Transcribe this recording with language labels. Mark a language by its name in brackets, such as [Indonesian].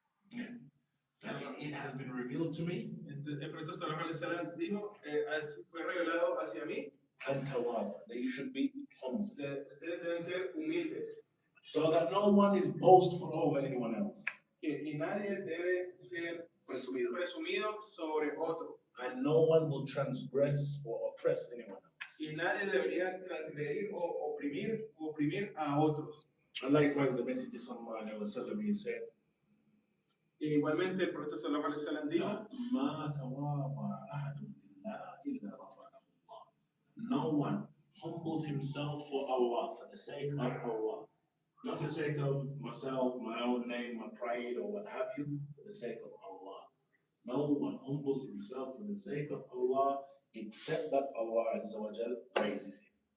[English] Yeah. So it has been revealed to me. [Spanish] El profeta sallallahu alaihi wasallam dijo, fue revelado hacia mí, [English] that you should be humble. [Spanish] Ustedes deben ser humildes. [English] So that no one is boastful over anyone else. [Spanish] Y nadie debe ser presumido sobre otro. [English] And no one will transgress or oppress anyone else. [Spanish] Y nadie debería transgredir o oprimir a otros. [English] And likewise, the Messenger sallallahu alayhi wa sallam, he said, [Spanish] E igualmente el profeta sallallahu alaihi wasallam dijo, [Arabic] ما تواضع أحد لله إلا رفعه الله. [English] No one humbles himself for Allah, for the sake of Allah. Not for the sake of myself, my own name, my pride, or what have you, for the sake of Allah. No one humbles himself for the sake of Allah, except that Allah Azza wa Jal raises him.